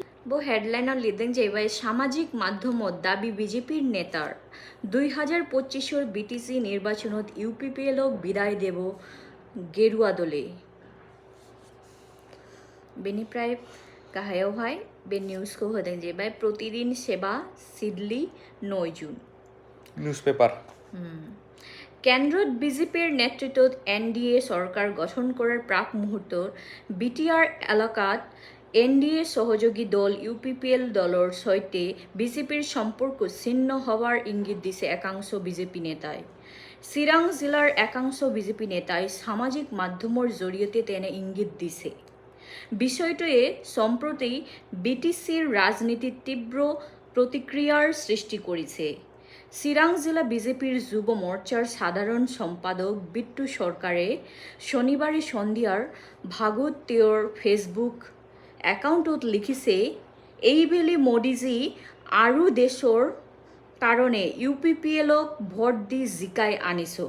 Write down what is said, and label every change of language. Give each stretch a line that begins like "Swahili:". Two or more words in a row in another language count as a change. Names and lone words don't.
Bodo: वो हेडलाइनर लिखदों जाहैबाय
Assamese: সামাজিক মাধ্যমত দাবী বিজেপিৰ নেতাৰ 2025 বিটিচি নিৰ্বাচনত ইউপিপিএলক বিদায় দিব গেৰুৱা দলে।
Bodo: बेनिफ्राय गाहायावहाय बे निउजखौ होदों जाहैबाय प्रतिदिन सेवा सिडली 9 जून निउज पेपार।
Assamese: কেন্দ্রত বিজেপির নেতৃত্বত এনডিএ সরকার গঠন করার প্রাক মুহূর্তত বিটিআর এলাকাত এনডিএ সহযোগী দল ইউপিপিএল দলের সৈতে বিজেপির সম্পর্ক ছিন্ন হওয়ার ইঙ্গিত দিছে একাংশ বিজেপি নেতায়। চিৰাং জিলাৰ একাংশ বিজেপি নেতাই সামাজিক মাধ্যমৰ জৰিয়তে তেনে ইঙ্গিত দিছে। বিষয়টোৱে সম্প্ৰতি বিটিচিৰ ৰাজনীতিত তীব্ৰ প্ৰতিক্ৰিয়াৰ সৃষ্টি কৰিছে। চিৰাং জিলা বিজেপিৰ যুৱ মোৰ্চাৰ সাধাৰণ সম্পাদক বিট্টু সরকারে শনিবাৰে সন্ধিয়াৰ ভাগত তেওঁৰ ফেসবুক একাউণ্টত লিখিছে, এইবেলি মোদীজী আৰু দেশৰ কাৰণে UPPLক ভোট দি জিকাই আনিছোঁ।